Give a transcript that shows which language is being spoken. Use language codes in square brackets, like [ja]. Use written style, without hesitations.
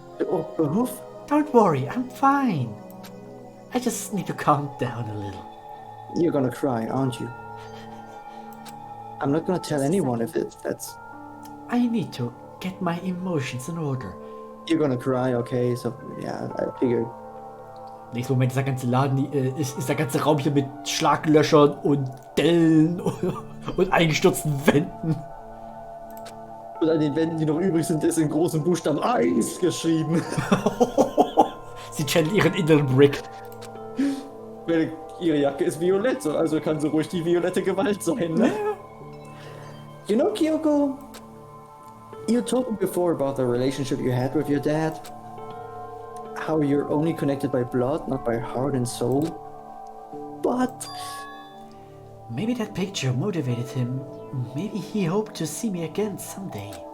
[en] Or both? Don't worry, I'm fine. I just need to calm down a little. You're gonna cry, aren't you? I'm not gonna tell anyone if that's... I need to get my emotions in order. You're gonna cry, okay? So, yeah, I figured. [de] Nächsten Moment ist der ganze Laden, ist der ganze Raum hier mit Schlaglöchern und Dellen und eingestürzten Wänden. Und an den Wänden, die noch übrig sind, ist in großen Buchstaben 1 geschrieben. Sie channelt ihren inneren Brick. Weil ihre Jacke ist violett, also kann so ruhig die violette Gewalt sein, ne? [en] You know, Kyoko, you told me before about the relationship you had with your dad. How you're only connected by blood, not by heart and soul. But Maybe that picture motivated him. Maybe he hoped to see me again someday.